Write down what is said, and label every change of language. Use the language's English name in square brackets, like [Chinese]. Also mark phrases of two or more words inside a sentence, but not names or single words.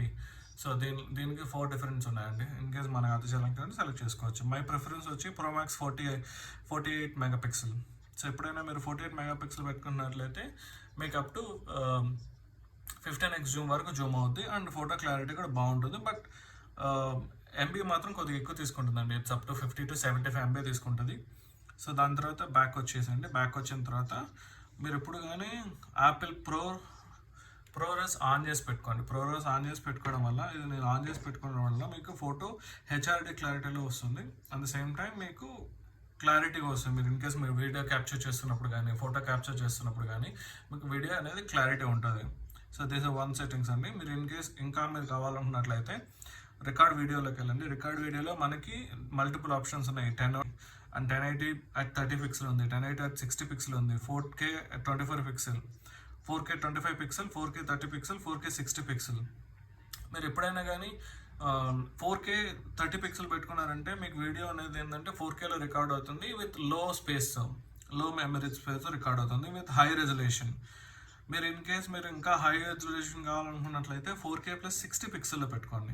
[Telugu] సో దీనికి 4 డిఫరెన్స్ ఉన్నాయండి. [English] in case [Telugu] మనకు అది సెలెక్ట్ చేసుకోవచ్చు. [English] my preference [Telugu] వచ్చి Pro Max 48 MP. సో ఎప్పుడైనా మీరు 48 MP పెట్టుకున్నట్లయితే మీకు [English] up to 15x zoom [Telugu] వరకు జూమ్ అవుద్ది [English] and photo clarity [Telugu] కూడా బాగుంటుంది. [English] but MB [Telugu] మాత్రం కొద్దిగా ఎక్కువ తీసుకుంటుందండి. [English] It's up to 50 to 75 MB [Telugu] తీసుకుంటుంది. సో దాని తర్వాత బ్యాక్ వచ్చేసండి. బ్యాక్ వచ్చిన తర్వాత మీరు ఎప్పుడు కానీ యాపిల్ ప్రోరస్ ఆన్ చేసి పెట్టుకోండి. ప్రోరస్ ఆన్ చేసి పెట్టుకోవడం వల్ల, ఇది నేను ఆన్ చేసి పెట్టుకోవడం వల్ల మీకు ఫోటో HRD క్లారిటీలో వస్తుంది. [English] at the same time [Telugu] మీకు క్లారిటీగా వస్తుంది. మీరు [English] in case [Telugu] మీరు [English] video capture [Telugu] చేస్తున్నప్పుడు కానీ [English] photo capture [Telugu] చేస్తున్నప్పుడు కానీ మీకు వీడియో అనేది క్లారిటీ ఉంటుంది. [English] So this is one settings అండి. [Telugu] మీరు [English] in case [Telugu] ఇంకా మీరు కావాలనుకున్నట్లయితే రికార్డ్ వీడియోలోకి వెళ్ళండి. రికార్డ్ వీడియోలో మనకి [English] multiple options [Telugu] ఉన్నాయి. [English] 10 and 1080 at 30 pixel ఉంది, 1080 at 60 pixel ఉంది, 4K at 24 pixel, 4K 25 pixel, 4K 30 pixel, 4K 60 pixel. [Telugu] మీరు ఎప్పుడైనా కానీ 4K 30 pixel పెట్టుకున్నారంటే మీకు వీడియో అనేది ఏంటంటే 4Kలో రికార్డ్ అవుతుంది [English] with low memory space record [Telugu] అవుతుంది [English] with high resolution. [Telugu] మీరు [English] in case [Telugu] మీరు ఇంకా [English] high resolution [Telugu] కావాలనుకున్నట్లయితే 4K plus 60 pixel పెట్టుకోండి.